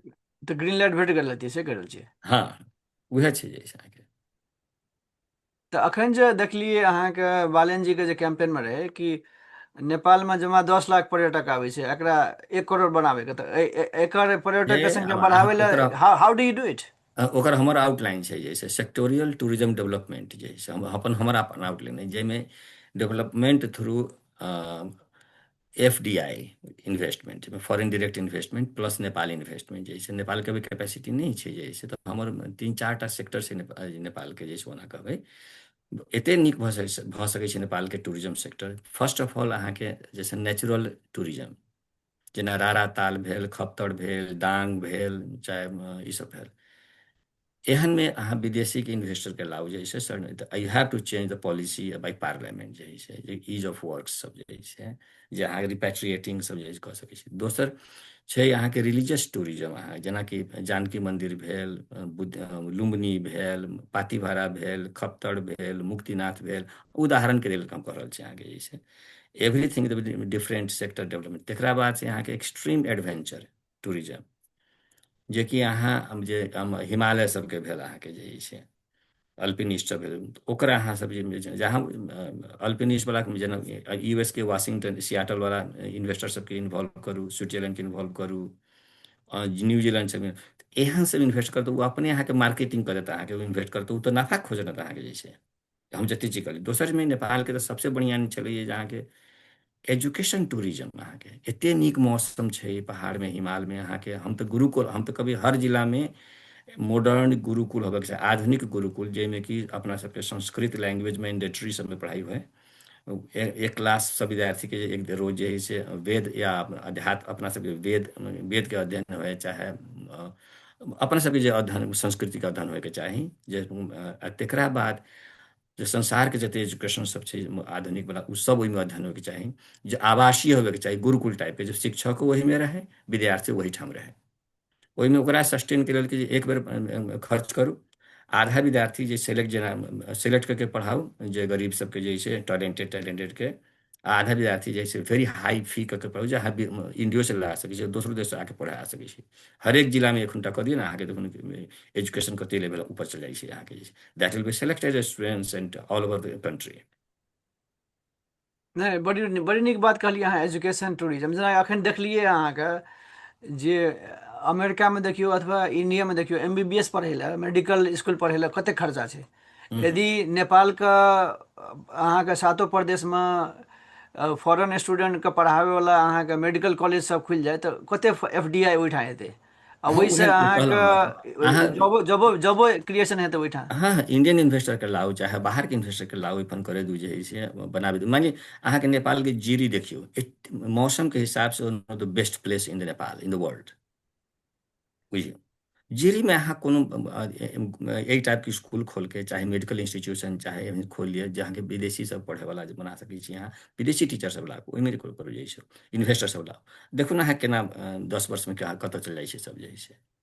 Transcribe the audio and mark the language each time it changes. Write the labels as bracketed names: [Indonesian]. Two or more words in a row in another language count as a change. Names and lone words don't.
[Maithili] तऽ ग्रीन लाइट भेट गेल रहतियै से कहि रहल छियै। हाँ उहे छै जे छै अहाँके। तऽ एखन जे देखलियै अहाँके बालन जीके जे कैंपेनमे रहै कि नेपालमे जमा 10 लाख पर्यटक आबै छै, एकरा 1 करोड़ बनाबैके, तऽ एकर हे पर्यटकके संख्या अब अहाँ बढ़ाबै ओकर [English] लए how do you do it? [Maithili] ओकर हमर आउटलाइन छै जैसे [English] sectorial tourism development [Maithili] जे है से हमर अपन आउटलाइन है, जाहिमे [English] development through FDI investment, foreign direct investment plus Nepal investment, [Maithili] जैसे नेपाल के भी कैपेसिटी नहीं छै जैसे, तो हमर 3-4 टा सेक्टर से नेपाल के जैसे ओना कहबै एते नीक भऽ सकै छै नेपाल के [English] tourism sector. first of all [Maithili] अहाँके जैसे [English] natural tourism, [Maithili] जेना रारा ताल भेल, खप्तड़ भेल, डांग भेल, चाहे ईसभ भेल, एहन में अहाँ विदेशी के इन्वेस्टर के लाउ जे छै सर, [English] I have to change the policy by parliament [Maithili] जे छै, जे [English] ease of work [Maithili] सब जे छै, जे अहाँ रिपैट्रिएटिंग सब जे कऽ सकै छी। दोसर छै अहाँके [English] religious tourism, [Maithili] अहाँ जेनाकि जानकी मन्दिर भेल, लुम्बिनी भेल, पातीभारा भेल, खप्तड़ भेल, मुक्तिनाथ भेल, उदाहरण के लेल हम कह रहल छी अहाँके जे छै [English] everything different sector development. [Maithili] तकरा बाद छै अहाँके [English] extreme adventure tourism, [Maithili] जेकि अहाँ जे हिमालय सबके भेल अहाँके जे छै अल्पिनिस्ट सब भेल, ओकरा अहाँ सब जे जहाँ अल्पिनिस्ट वाला जेना यूएस के वाशिंगटन सियाटल वाला इन्वेस्टर सबके इन्वॉल्व करू, स्विट्जरलैंड के इन्वॉल्व करू, न्यूजीलैंड सब एहन सब इन्वेस्ट करतौ, ओ अपने अहाँके मार्केटिंग कर देता, अहाँके इन्वेस्ट करतौ, ओ तऽ नफा खोजत अहाँके जे छै। हम जतेक चीज कहलियै दोसरमे नेपालके तऽ सबसे बढ़िआँ छलै जे अहाँके [English] education tourism, [Maithili] अहाँके एते नीक मौसम छै पहाड़मे हिमालयमे अहाँके। हम तऽ गुरुकुल, हम तऽ कभी हर जिलामे मॉडर्न गुरुकुल होबे के चाही, आधुनिक गुरुकुल, जाहिमे कि अपना सबके [English] Sanskrit language mandatory [Maithili] सबमे पढ़ाई हुए। एक क्लास सब विद्यार्थी के एक रोज जे है से वेद या अध्यात्म, अपना सबके वेद के अध्ययन हुए, चाहे अपना सबके जे अध्ययन संस्कृति के अध्ययन होयके चाही, जे तकरा बाद जे संसार के जते एजुकेशन सब छै आधुनिक वाला, उ सब ओहिमे अध्ययन होयके चाही। जे आवासीय होबे के चाही, गुरुकुल टाइप के, जे शिक्षक ओहिमे रहे, विद्यार्थी वही ठाम रहे। ओहिमे ओकरा सस्टेन के लेल कि जे एक बेर खर्च करू, आधा विद्यार्थी जे सेलेक्ट करके पढ़ाऊ, जे गरीब सबके जे छै टैलेंटेड के, आ आधा विद्यार्थी जे छै [English] very high fee [Maithili] करके पढ़ाऊ, जे अहाँ इंडियो से ला सकै छी, दोसरो देश से आके पढ़ा सकै छी। हरेक जिला में एखुनटा कऽ दियौ ने, अहाँके देखून एजुकेशन कते लेवल ऊपर चल जाइ छै अहाँके, जे छै [English] that will be selected students and all over the country. [Maithili] नहीं, बड़ी बड़ी नीक बात कहलिए अहाँ, [English] education tourism. [Maithili] जेना अखन देखलिए अहाँके जे अमेरिका में देखियो अथवा इंडिया में देखियो, एमबीबीएस पढ़ै लए, [English] medical school [Maithili] पढ़ै लए कते खर्चा छै। हम्म। यदि नेपाल के अहाँके सातो प्रदेश में [English] foreign student [Maithili] के पढ़ाबै वाला अहाँके [English] medical college [Maithili] सब खुलि जाए तऽ कते एफडीआई ओहिठाम हेतै, आ हाँ ओहिसँ उहे कहलहुँ अहाँ। अहाँके जॉबो जॉबो जॉबो क्रिएशन हेतै ओहिठाम। हाँ हाँ, [English] Indian investor [Maithili] के लाउ, चाहे बाहर के इन्वेस्टर के लाउ, अपन करे दू, जे है से बनाबे दू। मानिए अहाँ के नेपाल के जीरी देखियो, मौसम के हिसाब से [English] one of the best place in the Nepal, in the world. [Maithili] बुझियो, जीरी में अहाँ कोनो एहि टाइप के स्कूल खोल के, चाहे [English] medical institution [Maithili] चाहे एहन खोल लिअ, जहाँ के विदेशी सब पढ़े वाला जे बना सकै छी अहाँ, विदेशी टीचर सब लाउ, ओहिमे करू, जे छै इन्वेस्टर सब लाउ। देखू ने अहाँ केना 10 वर्ष में कतऽ चलि जाइ छै सब, जे है से।